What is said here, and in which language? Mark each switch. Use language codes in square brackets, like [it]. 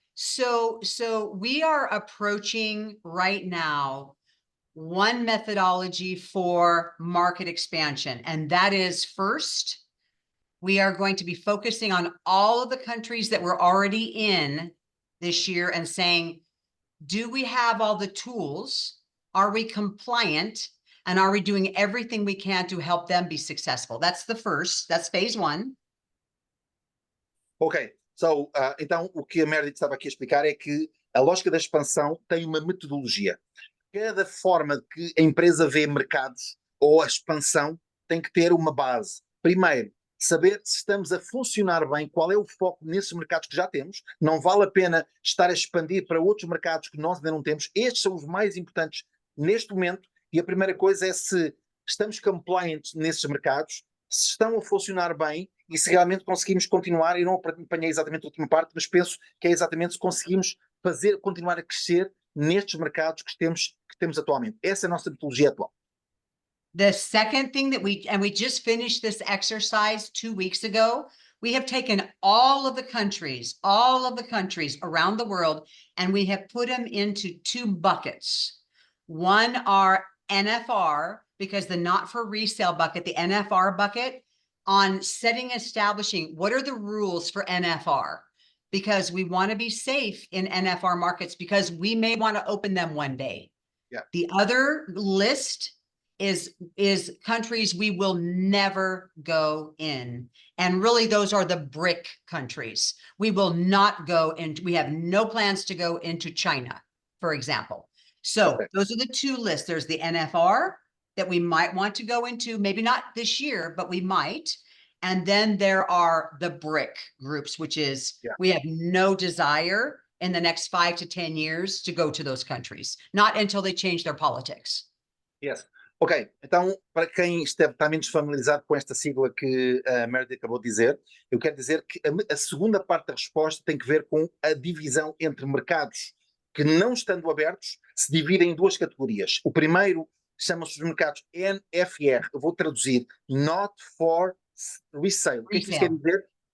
[en] So we are approaching right now one methodology for market expansion, and that is, first, we are going to be focusing on all of the countries that we're already in this year and saying, do we have all the tools? Are we compliant? And are we doing everything we can to help them be successful? That's the first, that's phase one. [pt] Ok, então o que a Meredith estava aqui a explicar é que a lógica da expansão tem uma metodologia. Cada forma que a empresa vê mercados ou a expansão tem que ter uma base. Primeiro, saber se estamos a funcionar bem, qual é o foco nesses mercados que já temos. Não vale a pena estar a expandir para outros mercados que nós ainda não temos. Estes são os mais importantes neste momento. E a primeira coisa é se estamos compliant nesses mercados, se estão a funcionar bem e se realmente conseguimos continuar. Eu não apanhei exatamente a última parte, mas penso que é exatamente se conseguimos continuar a crescer nestes mercados que temos atualmente. Essa é a nossa metodologia atual. [en] The second thing that we just finished this exercise 2 weeks ago, we have taken all of the countries around the world, and we have put them into 2 buckets. One are NFR, because the not for resale bucket, the NFR bucket, on establishing what are the rules for NFR, because we want to be safe in NFR markets because we may want to open them one day. Yeah. The other list is countries we will never go in. And really, those are the BRIC countries. We will not go into, we have no plans to go into China, for example. So those are the 2 lists. There's the NFR that we might want to go into, maybe not this year, but we might. And then there are the BRIC groups, which is we have no desire in the next 5 to 10 years to go to those countries, not until they change their politics. Yes. [pt] Ok, então, para quem está menos familiarizado com esta sigla que a Meredith acabou de dizer, eu quero dizer que a segunda parte da resposta tem que ver com a divisão entre mercados que, não estando abertos, se dividem em duas categorias. O primeiro chama-se os mercados NFR, eu vou traduzir, Not for Resale. O que é que isso quer dizer?